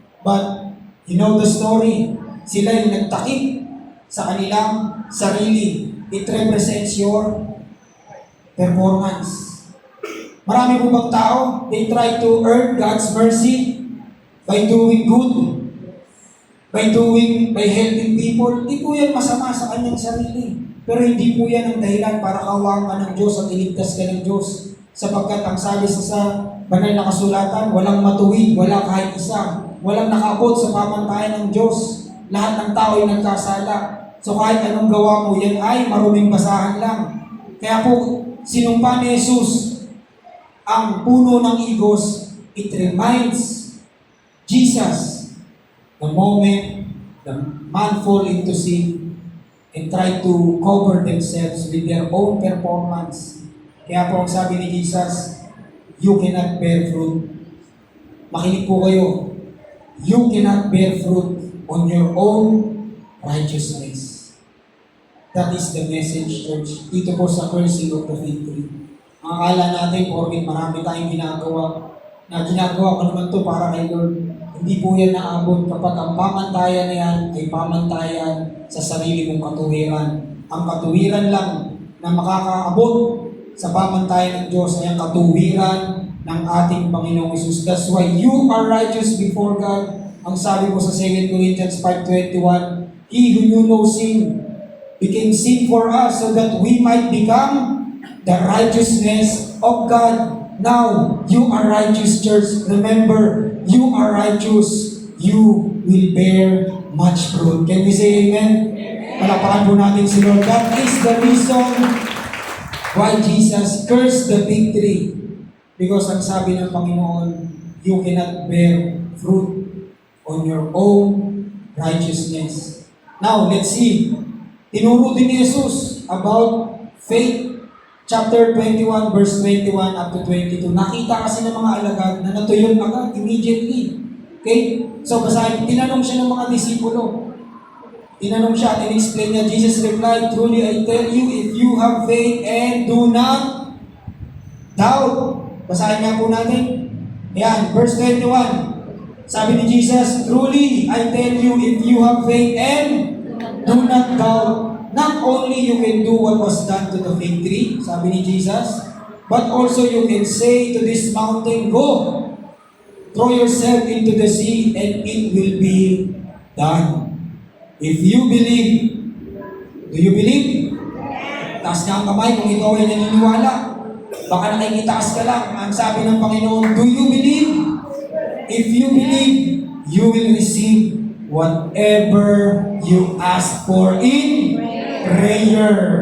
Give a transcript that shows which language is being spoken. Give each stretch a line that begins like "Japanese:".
Filipino: But,
English: you know the story.
Filipino: Sila yung nagtakip sa kanilang sarili.
English: It represents your performance.
Filipino: Marami po bang tao,
English: they try to earn God's mercy by doing good, by helping people.
Filipino: Hindi po yan masama sa kanyang sarili. Pero hindi po yan ang dahilan para kaawaan ka ng Diyos at iligtas ka ng Diyos. Sapagkat ang sabi sa banal na kasulatan, walang matuwid, wala kahit isa. Walang nakaabot sa pamantayan ng Diyos. Lahat ng tao ay nagkasala. So kahit anong gawa mo, yan ay maruming basahan lang. Kaya po, sinumpa ni Jesus ang puno ng igos.
English: It reminds Jesus the moment the man fall into sin and try to cover themselves with their own performance.
Filipino: Kaya po ang sabi ni Jesus,
English: you cannot bear fruit.
Filipino: Makinig po kayo.
English: You cannot bear fruit on your own righteousness. That is the message, church.
Filipino: Dito po sa
English: cursing of the fig tree.
Filipino: Ang akala natin, porket marami tayong ginagawa ko naman to para kay Lord. Hindi po yan naabot kapag ang pamantayan na yan ay pamantayan sa sarili mong katuwiran. Ang katuwiran lang na makakaabot sa pamantayan ng Diyos ay ang katuwiran ng ating Panginoong Hesus.
English: That's why you are righteous before God.
Filipino: Ang sabi po sa
English: 2 Corinthians 5:21, He who knew no sin became sin for us so that we might become the righteousness of God. Now, you are righteous, church. Remember, you are righteous. You will bear much fruit. Can we say amen?
Filipino: Palapakan po natin si Lord.
English: That is the reason why Jesus cursed the fig tree. Because
Filipino: ang sabi ng Panginoon,
English: you cannot bear fruit on your own righteousness. Now, let's see.
Filipino: Tinuro din ni Jesus about faith.
English: Chapter 21, verse 21 up to 22.
Filipino: Nakita kasi ng mga alagad na natuyon agad, immediately. Okay? So, basahin, tinanong siya ng mga disipulo. Tinanong siya at in-explain niya,
English: Jesus replied, truly I tell you, if you have faith and do not doubt.
Filipino: Basahin nga po natin. Ayan, verse 21. Sabi ni Jesus,
English: truly I tell you, if you have faith and do not doubt, not only you can do what was done to the fig tree,
Filipino: sabi ni Jesus,
English: but also you can say to this mountain, go, throw yourself into the sea, and it will be done. If you believe, do you believe?
Filipino: Taas na ang kamay kung ikaw ay naniniwala. Baka nakikitaas ka lang. Ang sabi ng Panginoon,
English: do you believe? If you believe, you will receive whatever you ask for in prayer.